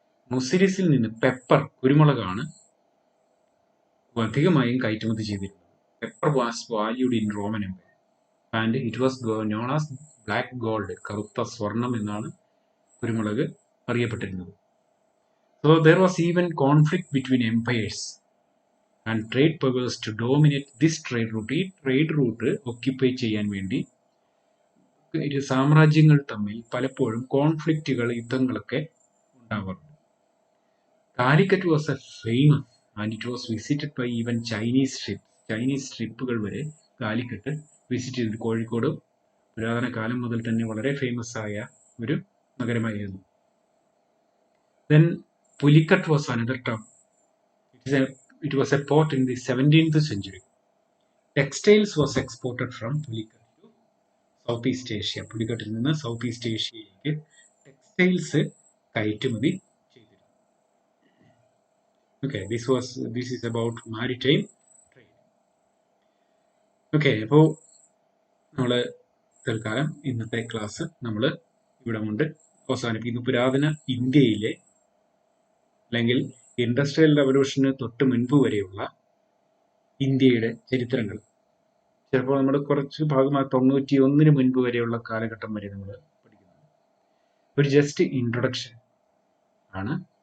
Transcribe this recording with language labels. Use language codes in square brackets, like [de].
[ml] മുസിരിസിൽ നിന്ന് പെപ്പർ, കുരുമുളകാണ് അധികമായും കയറ്റുമതി ചെയ്തിരുന്നത്. [en] Pepper was valued in Roman empire and it was known as black gold. [ml] കറുത്ത സ്വർണം എന്നാണ് കുരുമുളക് അറിയപ്പെട്ടിരുന്നത്. [en] So there was even conflict between empires and trade powers to dominate this trade route. [ml] ഈ trade root occupy ചെയ്യാൻ വേണ്ടി സാമ്രാജ്യങ്ങൾ തമ്മിൽ പലപ്പോഴും കോൺഫ്ലിക്റ്റുകൾ, യുദ്ധങ്ങളൊക്കെ ഉണ്ടാവാറുണ്ട്. [en] Calicut was a famous and it was visited by even Chinese ships. [ml] Chinese ഷിപ്പുകൾ വരെ കാലിക്കറ്റ് വിസിറ്റ് ചെയ്തു. കോഴിക്കോട് പുരാതന കാലം മുതൽ തന്നെ വളരെ ഫേമസ് ആയ ഒരു നഗരമായിരുന്നു. [en] Then Pulicat was another term. It is a it was a port in the 17th century. Textiles was exported from Pulicat to Southeast Asia. [ml] പുലിക്കട്ടിൽ നിന്ന് സൗത്ത് ഈസ്റ്റ് ഏഷ്യയിലേക്ക് ടെക്സ്റ്റൈൽസ് കയറ്റുമതി ചെയ്തിരുന്നു. [en] Okay, this is about maritime trade. [ml] Okay, അപ്പോൾ നമ്മൾ തൽക്കാലം ഇന്നത്തെ class നമ്മൾ ഇവിടെ കൊണ്ട് അവസാനിപ്പിക്കുന്നു. പുരാതന ഇന്ത്യയിലെ അല്ലെങ്കിൽ ഇൻഡസ്ട്രിയൽ റവല്യൂഷന് തൊട്ട് മുൻപ് വരെയുള്ള ഇന്ത്യയുടെ ചരിത്രങ്ങൾ, ചിലപ്പോൾ നമ്മൾ കുറച്ച് ഭാഗം 91 മുൻപ് വരെയുള്ള കാലഘട്ടം വരെ നമ്മൾ പഠിക്കുന്നത് ഒരു ജസ്റ്റ് ഇൻട്രൊഡക്ഷൻ ആണ്.